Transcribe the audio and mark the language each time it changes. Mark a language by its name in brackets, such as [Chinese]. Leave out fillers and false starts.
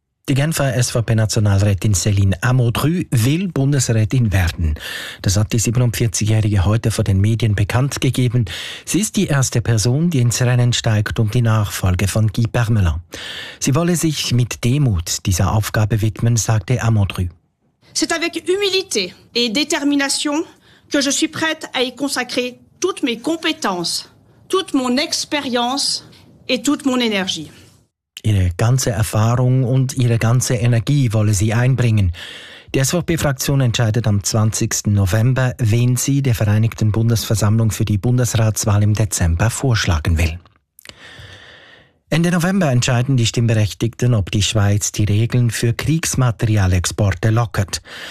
[German] Die Genfer SVP-Nationalrätin Céline Amodru will Bundesrätin werden. Das hat die 47-Jährige heute vor den Medien bekannt gegeben. Sie ist die erste Person, die ins Rennen steigt um die Nachfolge von Guy Parmelin. Sie wolle sich mit Demut dieser Aufgabe widmen, sagte Amodru. [French] C'est avec humilité et détermination que je suis prête à y consacrer toutes mes compétences, toute mon expérience et toute mon énergie. [German] Ihre ganze Erfahrung und ihre ganze Energie wolle sie einbringen. Die SVP-Fraktion entscheidet am 20. November, wen sie der Vereinigten Bundesversammlung für die Bundesratswahl im Dezember vorschlagen will. Ende November entscheiden die Stimmberechtigten, ob die Schweiz die Regeln für Kriegsmaterialexporte lockert.